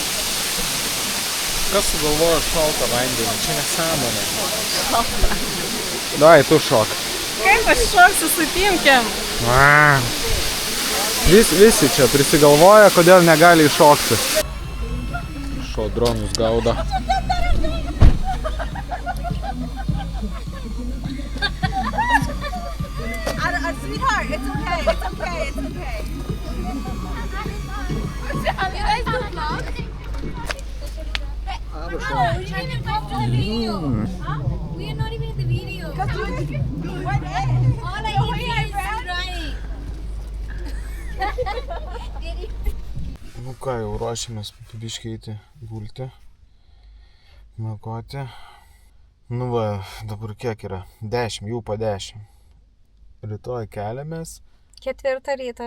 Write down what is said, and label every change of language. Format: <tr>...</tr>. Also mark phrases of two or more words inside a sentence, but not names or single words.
<lt>Kas sugalvojo šaltą vandenį? Čia nesąmonė. Šalta. Dai, tu šok. Kaip aš šoksiu su Timkem? Visi čia prisigalvoja, kodėl negali iššokti. Šuo dronus gaudo.</lt> <en>Sweetheart, it's okay, it's okay, it's okay. You guys don't vlog? No, we didn't even go to the video. Huh? We are not even in the video. All I need is drying.</en> <lt>Nu ką, jau ruošiamės biškį eiti gulti, miegoti. Nu va, dabar kiek yra? 10, jau po 10. Rytoj keliamės. 4 ryto.</lt>